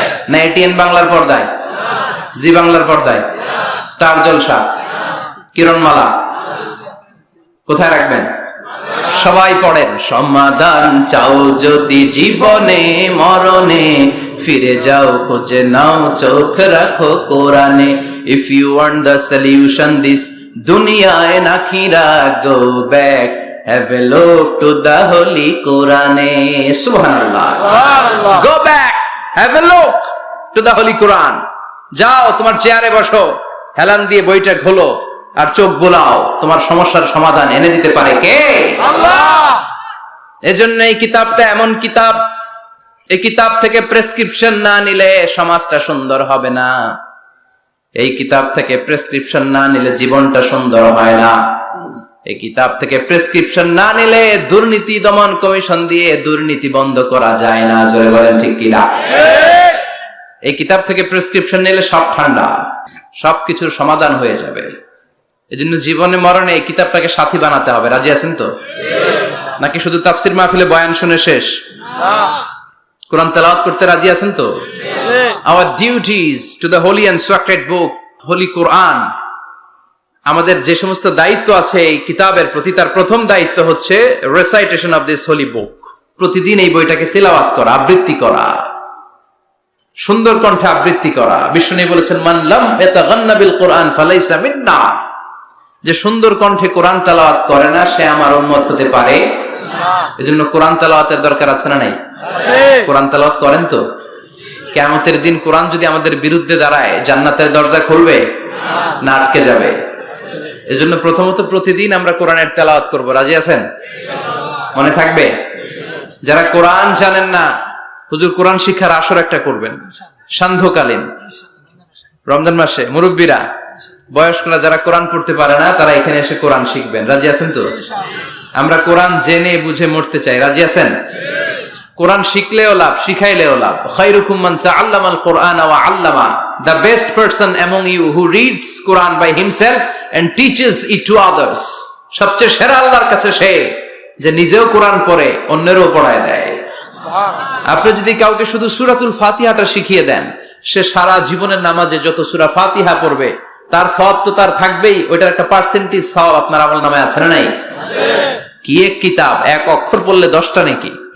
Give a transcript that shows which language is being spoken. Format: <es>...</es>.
<bn>না এটিএন বাংলার পর্দায়, জি বাংলার পর্দায়, স্টার জলসা, কিরণমালা, কোথায় রাখবেন? সবাই পড়েন, সমাধান চাও যদি জীবনে, মরণে ফিরে যাও, খুঁজে নাও, চোখ রাখো কোরআনে।</bn> <en>If you want the solution this dunya and akhirah, go back, have a look to the holy Quran. Subhanallah. Go back, have a look to the holy Quran.</en> <bn>যাও তোমার চেয়ারে বসো, হেলান দিয়ে বইটা খোলো আর চোখ বোলাও। তোমার সমস্যার সমাধান এনে দিতে পারে কে? আল্লাহ। এজন্য এই কিতাবটা এমন কিতাব, এই কিতাব থেকে প্রেসক্রিপশন না নিলে সমাজটা সুন্দর হবে না। এই কিতাব থেকে প্রেসক্রিপশন না নিলে জীবনটা সুন্দর হয় না। এই কিতাব থেকে প্রেসক্রিপশন না নিলে দুর্নীতি দমন কমিশন দিয়ে দুর্নীতি বন্ধ করা যায় না। জোরে বলেন ঠিক কিনা? এই কিতাব থেকে প্রেসক্রিপশন নিলে সব ঠান্ডা, সবকিছুর সমাধান হয়ে যাবে। এজন্য জীবনে মরণে এই কিতাবটাকে সাথী বানাতে হবে। রাজি আছেন তো? নাকি শুধু তাফসির মাহফিলে বয়ান শুনে শেষ? কোরআন তেলাওয়াত করতে রাজি আছেন তো?</bn> <en>Our duties to the holy and sacred book, holy Quran.</en> <bn>আমাদের যে সমস্ত দায়িত্ব আছে এই কিতাবের প্রতি, তার প্রথম দায়িত্ব হচ্ছে</bn> <en>Recitation of this holy book.</en> <bn>প্রতিদিন এই বইটাকে তেলাওয়াত করা, আবৃত্তি করা, সুন্দর কণ্ঠে আবৃত্তি করা। বিষ্ণু বলেছেন,</bn> <ar>মান লাম ইয়াতাগান্না বিল কুরআন ফালাইসা মিন্না।</ar> <bn>যে সুন্দর কণ্ঠে কোরআন তেলাওয়াত করে না, সে আমার উম্মত হতে পারে না। এজন্য কোরআন তেলাওয়াতের দরকার আছে না নাই? আছে। কোরআন তেলাওয়াত করেন তো? কিয়ামতের দিন কোরআন যদি আমাদের বিরুদ্ধে দাঁড়ায়, জান্নাতের দরজা খুলবে না আটকে যাবে? এজন্য প্রথমত প্রতিদিন আমরা কোরআনের তেলাওয়াত করব। রাজি আছেন? মনে থাকবে? যারা কোরআন জানেন না, হুজুর কোরআন শিক্ষার আসর একটা করবেন সান্ধ্যকালীন রমজান মাসে। মুরব্বীরা, বয়স্করা যারা কোরআন পড়তে পারে না, তারা এখানে এসে কোরআন শিখবেন। রাজি আছেন তো? আমরা কোরআন জেনে বুঝে মরতে চাই। রাজি আছেন? কোরআন শিখলেও লাভ, শিখাইলেও লাভ।</bn> <ar>খায়রুকুম মান তাআল্লামাল কুরআন ওয়া আল্লামা।</ar> <en>The best person among you who reads Quran by himself and teaches it to others.</en> <bn>সবচেয়ে সেরা আল্লাহর কাছে সে যে নিজেও কোরআন পড়ে অন্যেরও পড়ায় দেয়। আপনি যদি কাউকে শুধু সূরাতুল ফাতিহাটা শিখিয়ে দেন, সে সারা জীবনের নামাজে যত সূরা ফাতিহা পড়বে তার সওয়াব তো তার থাকবেই। ওইটার একটা পার্সেন্টেজ সওয়াব আপনার আমলনামায় আছে না নাই? কি এক কিতাব, এক অক্ষর পড়লে 10টা নাকি।</bn>